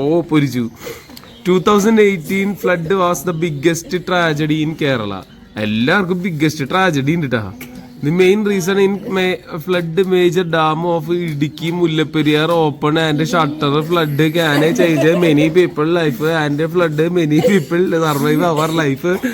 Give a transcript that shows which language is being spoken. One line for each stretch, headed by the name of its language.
English: പൊരിച്ചു. 2018 flood was the biggest tragedy in Kerala.
Malayalam: എല്ലാവർക്കും biggest tragedy ഉണ്ട് ട്ടാ.
English: The main reason in flood major dam of Idukki Mullaperiyar open and shutter flood can change many people life and flood many people survive our life.